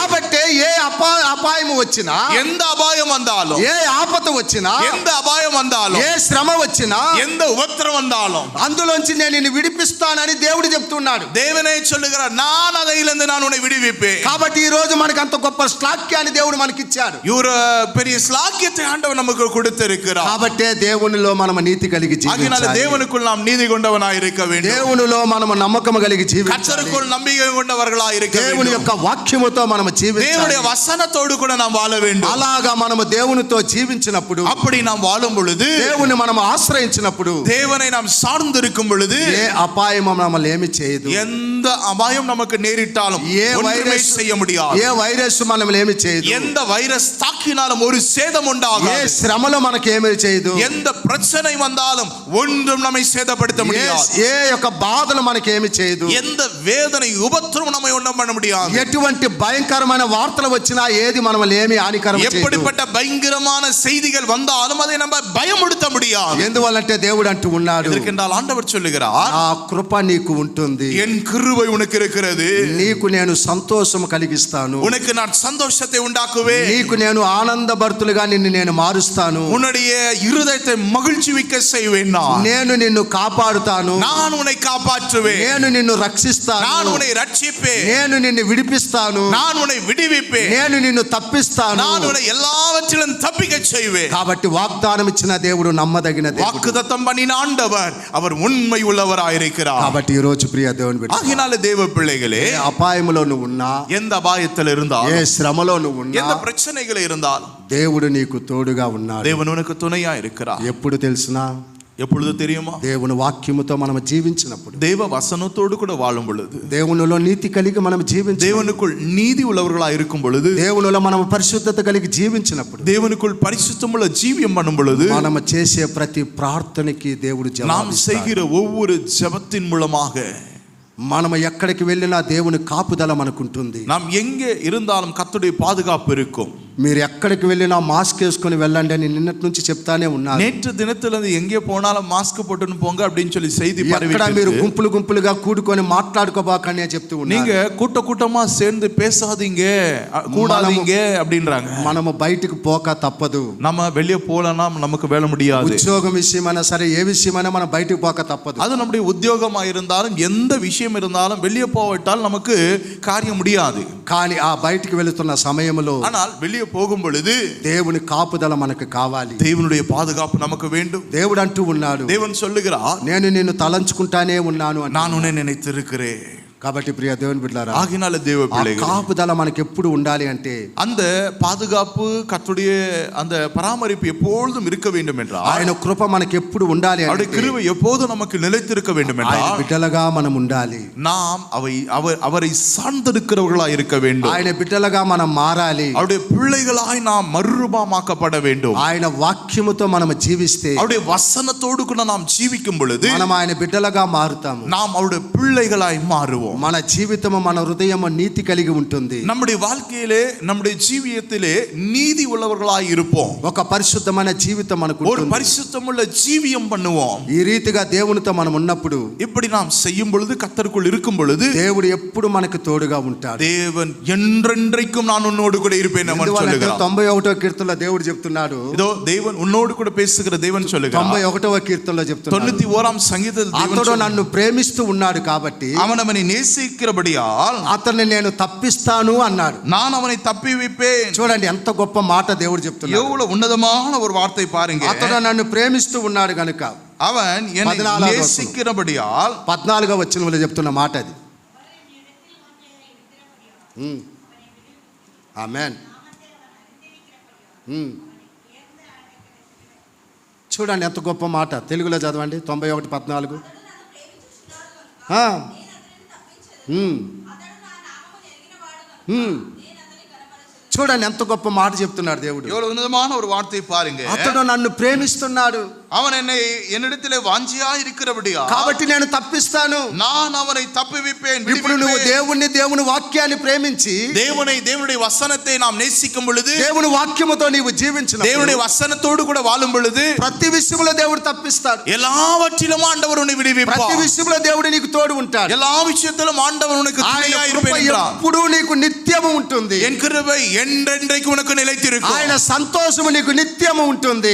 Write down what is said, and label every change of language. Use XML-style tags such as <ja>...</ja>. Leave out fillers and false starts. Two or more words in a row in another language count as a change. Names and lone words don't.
<te>కాబట్టి ఏ అపాయం వచ్చినా,</te> <ta>எந்த அபாயம் வந்தாலும்,</ta> <te>ఏ ఆపద వచ్చినా,</te> <ta>எந்த అபாయం வந்தாலும்,</ta> <te>ఏ శ్రమ వచ్చినా,</te> <ta>எந்த உபத்திரம் வந்தாலும்</ta> <te>అందులోంచి నేను నిన్ను విడిపిస్తానని దేవుడు చెప్తున్నాడు.</te> <ta>தேவனே சொல்லுகிறார், நான் அதிலிருந்து நான் உன்னை விடுவிப்பேன்.</ta> <te>కాబట్టి ఈ రోజు మనకు అంత గొప్ప శ్లాఘ్యాన్ని దేవుడు మనకి ఇచ్చాడు.</te> <ta>இவரு பெரிய ஸ்லாக்கியத்தை ஆண்டவர் நமக்கு கொடுத்திருக்கிறார்.</ta> <te>కాబట్టి దేవునిలో మనం నీతి కలిగి</te> <ta>அதனால</ta> <te>జీవించాలి.</te> <ta>தேவனுக்குள் நாம் நீதி கொண்டவனாய் இருக்க வேண்டும்.</ta> <te>దేవునిలో మనం నమ్మకం కలిగి జీవించాలి.</te> <ta>கர்த்தருக்குள் நம்பிக்கை கொண்டவர்களாய் இருக்க</ta> <te>దేవుని</te> <ta>வேண்டும்.</ta> <te>యొక్క వాక్యముతో మనం జీవించాలి.</te> <ta>தேவனுடைய வசனத்தோடு கூட நாம் வாழ வேண்டும்.</ta> <te>అలాగా మనము దేవునితో జీవించినప్పుడు,</te> <ta>அப்படி நாம் வாழும் பொழுது,</ta> <te>దేవుని మనం ఆశ్రయించినప్పుడు,</te> <ta>தேவனை நாம் சார்ந்திருக்கும் பொழுது,</ta> <te>ఏ అపాయం మనల్ని ఏమి చేయదు.</te> <ta>எந்த அபாயம் நமக்கு நேரிட்டாலும்</ta> <te>ఏ</te> <ta>ஒன்றுமே</ta> <te>వైరస్</te> <ta>செய்ய முடியாது.</ta> <te>ఏ వైరస్ మనల్ని ఏమి చేయదు.</te> <ta>எந்த வைரஸ் தாக்கினாலும் ஒரு சேதம்</ta> <te>ఏ</te> <ta>உண்டாகாது.</ta> <te>శ్రమలో మనకి ఏమి చేయదు.</te> <ta>எந்த பிரச்சனை வந்தாலும் ஒன்றும் நம்மை சேதப்படுத்த முடியாது.</ta> <te>ఏ యొక్క బాధలు మనకి ఏమి చేయదు.</te> <ta>எந்த வேதனை உபத்திரம் நம்மை ஒன்றும் பண்ண முடியாது.</ta> <te>ఎటువంటి భయంకరమైన వార్తలు వచ్చినా ఏది మనల్ని ఏమి హానికరం చేయదు.</te> <ta>எப்படிப்பட்ட பயங்கரமான செய்திகள் வந்தாலும் அதை நம்ம பயமுடுத்த முடியாது.</ta> <te>ఎందువల్లంటే దేవుడు అంటూ ఉన్నాడు,</te> <ta>எதற்கென்றால் ஆண்டவர் சொல்லுகிறார்,</ta> <te>ఆ కృప నీకు ఉంటుంది,</te> <ta>என் கிருபை உனக்கு இருக்கிறது,</ta> <te>నీకు నేను సంతోషం కలిగిస్తాను,</te> <ta>உனக்கு நான் சந்தோஷத்தை உண்டாக்குவேன்,</ta> <te>నీకు నేను ఆనందభరితులుగా నిన్ను నేను మారుస్తాను,</te> <ta>உன்னுடைய இருதயத்தை மகிழ்ச்சிவிக்க செய்வேன்,</ta> <te>నేను నిన్ను కాపాడుతాను,</te> <ta>நான் உன்னை காப்பாற்றுவேன்,</ta> <te>నేను నిన్ను రక్షిస్తాను,</te> <ta>நான் உன்னை ரட்சிப்பேன்,</ta> <te>నేను నిన్ను విడిపిస్తాను,</te> <ta>நான் உன்னை விடுவிப்பேன்,</ta> <te>నేను నిన్ను తప్పిస్తాను.</te> <ta>நான் உன்னை எல்லாவற்றிலும் தப்பிக்க செய்வேன்.</ta> <te>కాబట్టి వాగ్దానం ఇచ్చిన దేవుడు నమ్మదగిన దేవుడు.</te> <ta>வாக்குத்தத்தம் பண்ணின ஆண்டவர் அவர் உண்மை உள்ளவராயிருக்கிறார்.</ta> <te>కాబట్టి ఈ రోజు ప్రియ దేవుని బిడ్డ,</te> <ta>ஆகினால தேவ பிள்ளைகளே,</ta> <te>ఏ అపాయములో నువ్వు ఉన్నా,</te> <ta>எந்த அபாயத்தில்</ta> <te>ఏ</te> <ta>இருந்தாலும்,</ta> <te>శ్రమలో నువ్వు ఉన్నా,</te> <ta>எந்த பிரச்சனைகள் இருந்தாலும்</ta> <te>దేవుడు నీకు తోడుగా ఉన్నాడు.</te> <ta>தேவன் உனக்கு துணையா இருக்கிறார்.</ta> <te>ఎప్పుడు తెలిసినా,</te> <ta>எப்பொழுது தெரியுமா?</ta> <te>దేవుని వాక్యముతో మనం జీవించినప్పుడు,</te> <ta>தேவ வசனத்தோடு கூட வாழும் பொழுது,</ta> <te>దేవునిలో నీతి కలిగి మనం జీవించి,</te> <ta>தேவனுக்குள் நீதி உள்ளவர்களா இருக்கும் பொழுது,</ta> <te>దేవునిలో మనం పరిశుద్ధత కలిగి జీవించినప్పుడు,</te> <ta>தேவனுக்குள் பரிசுத்தமுள்ள ஜீவியம் பண்ணும் பொழுது,</ta> <te>మనం చేసే ప్రతి ప్రార్థనకి దేవుడు</te> <ta>நாம்</ta> <te>జవాబిస్తాడు.</te> <ta>செய்கிற ஒவ்வொரு ஜெபத்தின் மூலமாக</ta> <te>మనం ఎక్కడికి వెళ్ళినా దేవుని కాపుదల మనకుంటుంది.</te> <ta>நாம் எங்கே இருந்தாலும் கர்த்தருடைய பாதுகாப்பு இருக்கும்.</ta> <te>మీరు ఎక్కడికి వెళ్ళినా మాస్క్ వేసుకొని వెళ్ళండి అని నిన్నటి నుంచి చెప్తానే ఉన్నారు.</te> <ta>நேற்று தினத்திலிருந்து எங்கே போனாலும் மாஸ்க் போட்டுன்னு போங்க அப்படின்னு சொல்லி செய்தி</ta> <te>ఎక్కడ మీరు</te> <ta>பரவிட்டு,</ta> <te>గుంపులు గుంపులుగా కూడుకొని మాట్లాడుకోబాకని చెప్తూ</te> <ta>நீங்க</ta> <te>ఉన్నారు.</te> <ta>கூட்ட கூட்டமா சேர்ந்து பேசாதீங்க, கூடாதீங்க அப்படின்றாங்க.</ta> <te>మనము బయటికి పోక తప్పదు.</te> <ta>நம்ம வெளியே போலனா நமக்கு வேலை முடியாது.</ta> <te>ఉద్యోగం విషయమైనా సరే, ఏ విషయమైనా మనం బయటికి పోక తప్పదు.</te> <ta>அது நம்முடைய உத்தியோகமா இருந்தாலும் எந்த விஷயம் இருந்தாலும் வெளியே போவிட்டால் நமக்கு காரியம் முடியாது.</ta> <te>కానీ ఆ బయటికి వెళుతున్న సమయంలో</te> <ta>ஆனால் வெளியே போகும் பொழுது</ta> <te>దేవుని కాపుదల మనకు కావాలి.</te> <ta>தேவனுடைய பாதுகாப்பு நமக்கு வேண்டும்.</ta> <te>దేవుడు అంటూ ఉన్నాడు,</te> <ta>தேவன் சொல்லுகிறார்,</ta> <te>నేను నిన్ను తలంచుకుంటానే ఉన్నాను అని.</te> <ta>நான் உன்னை நினைத்திருக்கிறேன்.</ta> <te>కాబట్టి ప్రియ దేవుని బిడ్డలారా,</te> <ta>ஆகினால தேவ</ta> <te>ఆ</te> <ta>பிள்ளைகள்,</ta> <te>కాపుదల మనకి ఎప్పుడు ఉండాలి అంటే,</te> <ta>அந்த பாதுகாப்பு கர்த்தருடைய அந்த பராமரிப்பு எப்பொழுதும் இருக்க வேண்டும் என்றால்,</ta> <te>ఆయన కృప మనకి ఎప్పుడు ఉండాలి</te> <ta>அவருடைய</ta> <te>అంటే,</te> <ta>கிருபை எப்போதும் நமக்கு நிலைத்திருக்க வேண்டும்</ta> <te>ఆయన</te> <ta>என்றால்,</ta> <te>బిడ్డలుగా మనం ఉండాలి.</te> <ta>நாம் அவரை சார்ந்திருக்கிறவர்களாய் இருக்க வேண்டும்.</ta> <te>ఆయన బిడ్డలుగా మనం మారాలి.</te> <ta>அவருடைய பிள்ளைகளாய் நாம் மறுரூபமாக்கப்பட வேண்டும்.</ta> <te>ఆయన వాక్యముతో మనం జీవిస్తే,</te> <ta>அவருடைய வசனத்தோடு கூட நாம் ஜீவிக்கும் பொழுது</ta> <te>మనం ఆయన బిడ్డలుగా మారుతాము.</te> <ta>நாம் அவருடைய பிள்ளைகளாய் மாறுவோம். வாழ்வோம்.</ta> <te>మన జీవితము మన హృదయము నీతి కలిగి ఉంటుంది.</te> <ta>நம்முடைய வாழ்க்கையிலே நம்முடைய ஜீவியத்திலே நீதி உள்ளவர்களாய் இருப்போம்.</ta> <te>ఒక పరిశుద్ధమైన జీవితం మనకు</te> <ta>ஒரு</ta> <te>ఉంటుంది.</te> <ta>பரிசுத்தமுள்ள ஜீவியம் பண்ணுவோம்.</ta> <te>ఈ రీతిగా దేవునితో మనం ఉన్నప్పుడు</te> <ta>இப்படி நாம் செய்யும் பொழுது, கர்த்தருக்குள் இருக்கும் பொழுது,</ta> <te>దేవుడు ఎప్పుడు మనకు తోడుగా ఉంటాడు.</te> <ta>தேவன் என்றென்றைக்கும் நான் உன்னோடு கூட இருப்பேன் என்று சொல்லுகிறார்.</ta> <te>91వ కీర్తనలో దేవుడు చెప్తున్నాడు.</te> <ta>இதோ தேவன் உன்னோடு கூட பேசுகிற தேவன் சொல்லுகிறார்.</ta> <te>91వ కీర్తనలో చెప్తున్నాడు. 91వ సంగీతంలో தேவன் అతడు నన్ను ప్రేమిస్తూ ఉన్నాడు కాబట్టి</te> <ta>அவனை நேசிக்கிறபடியால்</ta> <te>అతన్ని నేను తప్పిస్తాను అన్నాడు.</te> <ta>நான் அவனை தப்புவிப்பேன்.</ta> <te>చూడండి ఎంత గొప్ప మాట దేవుడు చెప్తున్నాడు.</te> <ta>எவ்வளவு ఉన్నதமான ஒரு வார்த்தை பாருங்க.</ta> <te>అతడు నన్ను ప్రేమిస్తూ ఉన్నాడు గనుక</te> <ta>அவன் என்னை நேசிக்கிறபடியால்</ta> <te>14వ వచనంలో చెప్తున్న మాట అది. ఆమేన్. చూడండి ఎంత గొప్ప మాట. తెలుగులో చదవండి 91:14. చూడండి ఎంత గొప్ప మాట చెప్తున్నాడు దేవుడు.</te> <ta>எவ்வளவு ఉన్నதமான ஒரு வார்த்தை பாருங்க.</ta> <te>అతడు నన్ను ప్రేమిస్తున్నాడు,</te> <ta>அவன் என்னிடத்திலே வாஞ்சியா இருக்கிறபடியா</ta> <te>కాబట్టి నేను తప్పిస్తాను.</te> <ta>நான் அவனை தப்புவிப்பேன்.</ta> <te>ఇప్పుడు నువ్వు దేవుని వాక్యాన్ని ప్రేమించి</te> <ta>தேவனுடைய வசனத்தை நாம் நேசிக்கும் பொழுது,</ta> <te>దేవుని వాక్యముతో నీవు జీవించిన</te> <ta>தேவனுடைய வசனத்தோடு கூட வாழும் பொழுது,</ta> <te>ప్రతి విషయంలో దేవుడు తప్పిస్తాడు.</te> <ta>எல்லாவற்றிலும் ஆண்டவர் உன்னை விடுவிப்பார்.</ta> <te>ప్రతి విషయంలో దేవుడు నీకు తోడు ఉంటాడు.</te> <ta>எல்லா விஷயத்திலும் ஆண்டவர் உனக்கு துணையாய் இருப்பார்.</ta> <te>ఎప్పుడు నీకు నిత్యము ఉంటుంది.</te> <ta>என் கிருபை என்றென்றைக்கும் உனக்கு நிலைத்திருக்கும்.</ta> <te>ఆయన సంతోషము నీకు నిత్యము ఉంటుంది.</te>